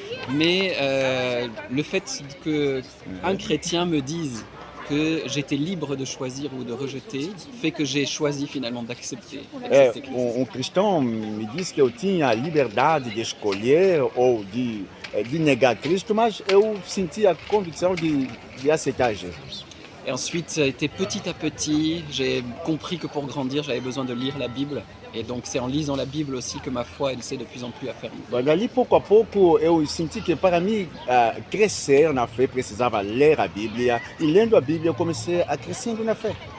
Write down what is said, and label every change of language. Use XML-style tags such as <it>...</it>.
<fr>Mais le fait qu'un chrétien me dise que j'étais libre de choisir ou de rejeter, fait que j'ai choisi finalement d'accepter Cristo.</fr> <pt>Cristão me disse que eu tinha a liberdade de escolher ou de negar Cristo, mas eu senti a convicção de aceitar Jesus.</pt> <fr>Et ensuite, ça a été petit à petit, j'ai compris que pour grandir, j'avais besoin de lire la Bible. Et donc c'est en lisant la Bible aussi que ma foi, elle s'est de plus en plus affermie.</fr> <pt>Dali, pouco a pouco, eu senti que para mim crescer na fé, precisava ler a Bíblia. E lendo a Bíblia, eu comecei a crescendo na fé.</pt>